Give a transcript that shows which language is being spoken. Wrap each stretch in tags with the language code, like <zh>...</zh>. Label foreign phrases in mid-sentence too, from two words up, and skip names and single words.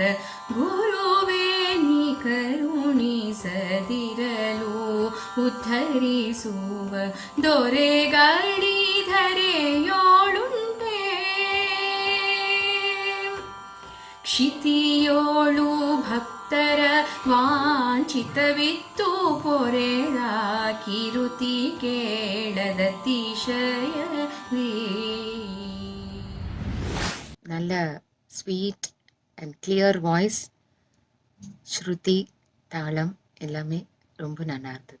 <kn>ಗುರುವೇ ನೀ ಕರುಣಿಸದಿರಲು ಉದ್ಧರಿಸುವ ದೊರೆಗಳಿಧರೆಯೋಳುಂಟೆ. ಕ್ಷಿತಿಯೋಳು ಭಕ್ತರ ವಾಂಛಿತವಿತ್ತು ಪೊರೆದ ಕಿರುತಿ ಕೇಳದತಿಶಯವೇ.</kn> <en>நல்ல sweet and clear voice.</en> <ta>ஸ்ருதி, தாளம் எல்லாமே ரொம்ப நல்லா இருந்தது.</ta>